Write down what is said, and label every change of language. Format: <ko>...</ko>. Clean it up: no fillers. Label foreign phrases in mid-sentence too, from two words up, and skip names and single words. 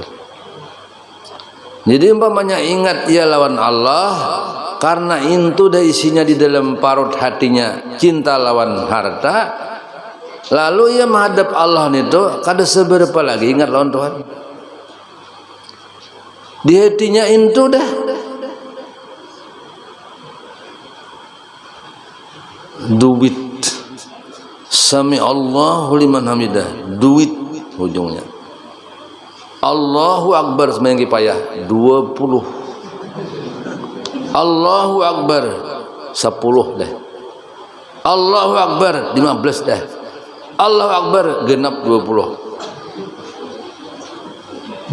<bjn>Jadi umpamanya ingat ia lawan Allah karena itu dah isinya di dalam parut hatinya cinta lawan harta, lalu ia menghadap Allah itu kada seberapa lagi ingat lawan Tuhan. Di hatinya itu dah duit,</bjn> <ar>سمع الله لمن حمده,</ar> <bjn>duit ujungnya.</bjn> <ar>الله أكبر</ar> <bjn>sembahyang kipayah 20.</bjn> <ar>الله أكبر 10 dah. الله أكبر 15 dah. الله أكبر genap 20.</ar>